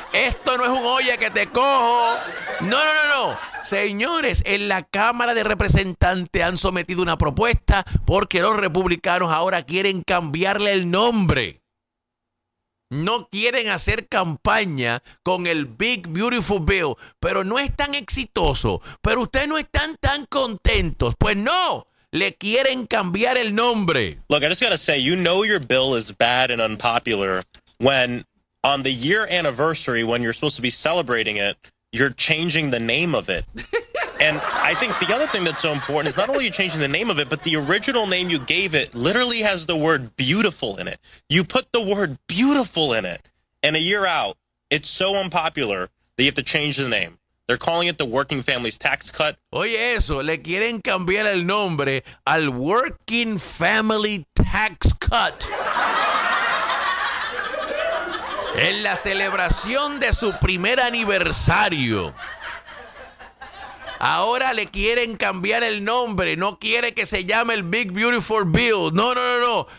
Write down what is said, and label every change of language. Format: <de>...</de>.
<es>Esto no es un oye que te cojo. No. Señores, en la Cámara de Representantes han sometido una propuesta porque los republicanos ahora quieren cambiarle el nombre. No quieren hacer campaña con el Big Beautiful Bill, pero no es tan exitoso. Pero ustedes no están tan contentos. Pues no, le quieren cambiar el nombre.</es> <en>Look, I just gotta say, you know your bill is bad and unpopular when on the year anniversary, when you're supposed to be celebrating it, you're changing the name of it. And I think the other thing that's so important is not only are you changing the name of it, but the original name you gave it literally has the word beautiful in it. You put the word beautiful in it. And a year out, it's so unpopular that you have to change the name. They're calling it the Working Families Tax Cut.</en> <es>Oye eso, le quieren cambiar el nombre al Working Family Tax Cut. En la celebración de su primer aniversario. Ahora le quieren cambiar el nombre. No quiere que se llame el Big Beautiful Bill. No.</es>